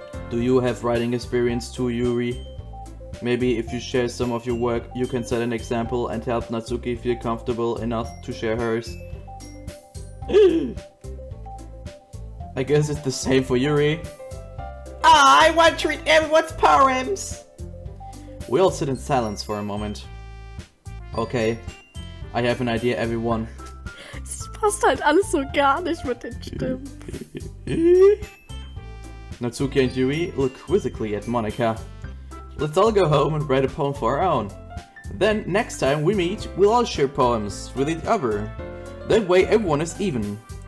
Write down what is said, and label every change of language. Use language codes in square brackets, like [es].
[en] Do you have writing experience too, Yuri? Maybe if you share some of your work, you can set an example and help Natsuki feel comfortable enough to share hers. I guess it's the same for Yuri. I want to read everyone's poems! We all sit in silence for a moment. Okay, I have an idea, everyone. [de] Es passt halt alles so gar nicht mit den Stimmen. [en] Natsuki and Yuri look quizzically at Monika. Let's all go home and write a poem for our own. Then, next time we meet, we'll all share poems with each other. That way everyone is even.